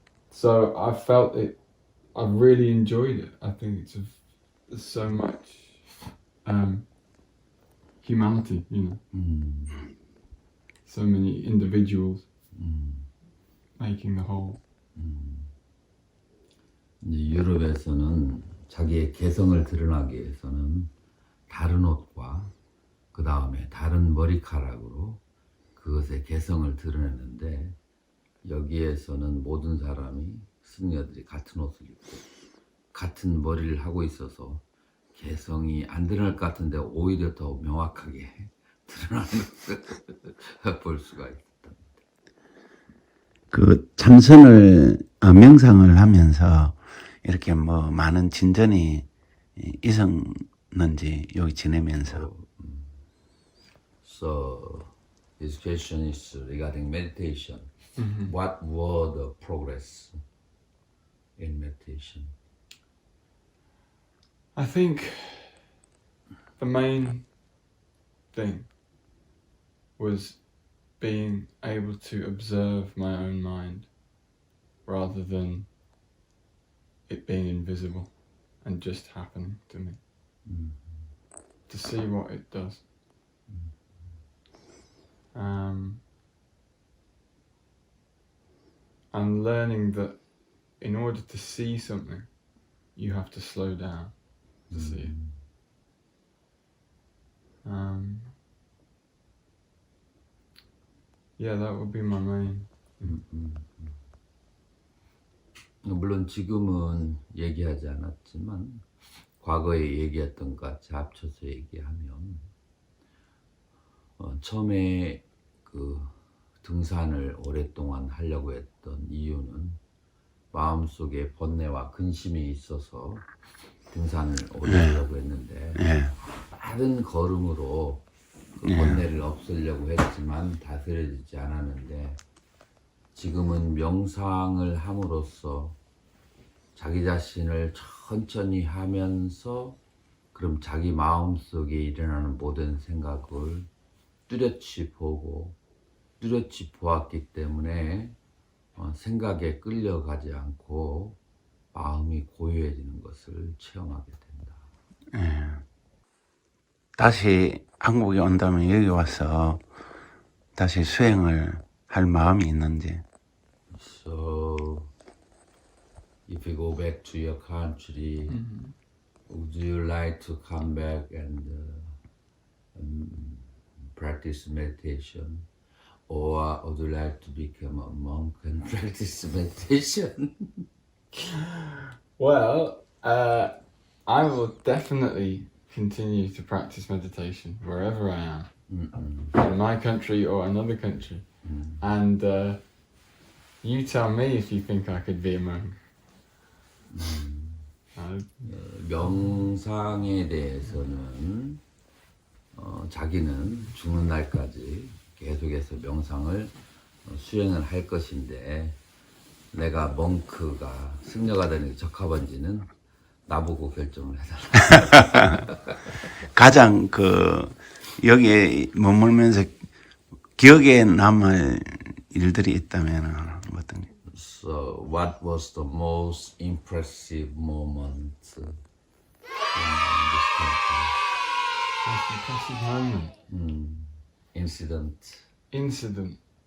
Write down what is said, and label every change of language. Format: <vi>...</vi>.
<en>So I felt it, I really enjoyed it. I think there's so much humanity, you know. So many individuals making the whole.</en> <ko>유럽에서는 자기의 개성을 드러나기 위해서는 다른 옷과 그 다음에 다른 머리카락으로 그것의 개성을 드러내는데 여기에서는 모든 사람이 승려들이 같은 옷을 입고 같은 머리를 하고 있어서 개성이 안 드러날 것 같은데 오히려 더 명확하게 드러나는 것을 볼 수가 있다. 그 참선을 명상을 하면서 이렇게 뭐 많은 진전이 있었는지 여기 지내면서.</ko> <en>So his question is regarding meditation. What were the progress in meditation? I think the main thing was being able to observe my own mind rather than it being invisible and just happening to me. To see what it does. And learning that in order to see something, you have to slow down to see it. Yeah, that would be my main.</en> <ko>물론 지금은 얘기하지 않았지만 과거에 얘기했던 것 같이 합쳐서 얘기하면 처음에 그 등산을 오랫동안 하려고 했던 이유는 마음속에 번뇌와 근심이 있어서 등산을 오래 하려고 했는데 빠른 걸음으로 그 번뇌를 없애려고 했지만 다스려지지 않았는데 지금은 명상을 함으로써 자기 자신을 천천히 하면서 그럼 자기 마음속에 일어나는 모든 생각을 뚜렷이 보고 뚜렷이 보았기 때문에 생각에 끌려가지 않고 마음이 고요해지는 것을 체험하게 된다. 다시 한국에 온다면 여기 와서 다시 수행을 할 마음이 있는지.</ko> <en>So, if you go back to your country, would you like to come back and practice meditation? Or would you like to become a monk and practice meditation? Well, I will definitely continue to practice meditation wherever I am, in my country or another country. And you tell me if you think I could be a monk.</en> <ko>명상에 대해서는 자기는 죽는 날까지 계속해서 명상을 수행을 할 것인데 내가 멍크가 승려가 되는 게 적합한지는 나보고 결정을 해달라. 가장 여기에 머물면서 기억에 남을 일들이 있다면 어떤 게?</ko> <en>So, what was the most impressive moment in this country? Most impressive moment. Incident. Incident.</en>